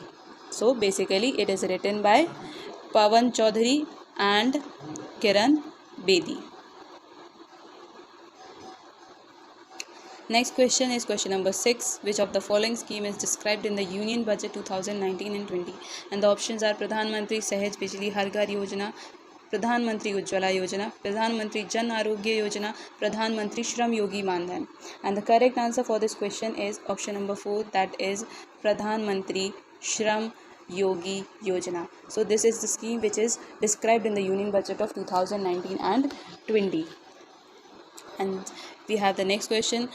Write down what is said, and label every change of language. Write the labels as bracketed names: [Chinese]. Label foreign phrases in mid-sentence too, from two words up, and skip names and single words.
[English] So basically it is written by Pawan Chaudhary and Kiran Bedi. Next question is question number 6. Which of the following scheme is described in the Union Budget 2019 and 20? And the options are Pradhan Mantri Sahaj Bijli Har Ghar Yojana, Pradhan Mantri Ujjwala Yojana, Pradhan Mantri Jan Arogya Yojana, Pradhan Mantri Shram Yogi Mandhan. And the correct answer for this question is option number 4, that is Pradhan Mantri Shram Yogi Yojana. So this is the scheme which is described in the Union Budget of 2019 and 20. And we have the next question.